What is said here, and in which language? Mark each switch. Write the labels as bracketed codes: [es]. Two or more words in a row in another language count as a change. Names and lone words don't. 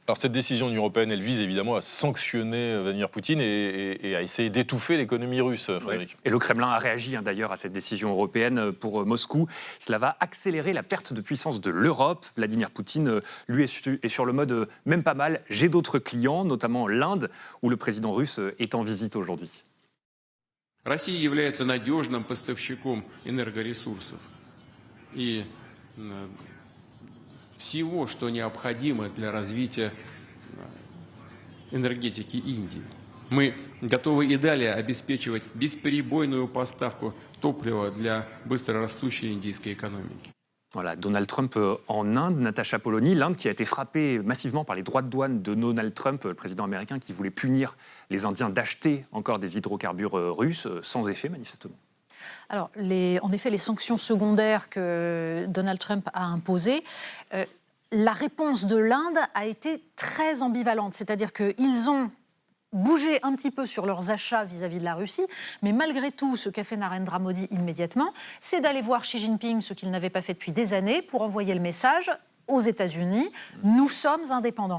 [fr] Alors cette décision de l'Union européenne, elle vise évidemment à sanctionner Vladimir Poutine et à essayer d'étouffer l'économie russe, Frédéric. Et le Kremlin a réagi d'ailleurs à cette décision européenne pour Moscou. Cela va accélérer la perte de puissance de l'Europe. Vladimir Poutine, lui, est sur le mode même pas mal. J'ai d'autres clients, notamment l'Inde, où le président russe est en visite aujourd'hui. [ru] Россия является надежным поставщиком энергоресурсов и всего, что необходимо для развития энергетики Индии. Мы готовы и далее обеспечивать бесперебойную поставку топлива для быстрорастущей индийской экономики. [fr] Voilà, Donald Trump en Inde, Natasha Polony, l'Inde qui a été frappée massivement par les droits de douane de Donald Trump, le président américain qui voulait punir les Indiens d'acheter encore des hydrocarbures russes, sans effet manifestement. Alors, en effet, les sanctions secondaires que Donald Trump a imposées, la réponse de l'Inde a été très ambivalente, c'est-à-dire qu'ils ont bouger un petit peu sur leurs achats vis-à-vis de la Russie, mais malgré tout, ce qu'a fait Narendra Modi immédiatement, c'est d'aller voir Xi Jinping, ce qu'il n'avait pas fait depuis des années, pour envoyer le message aux États-Unis, nous sommes indépendants.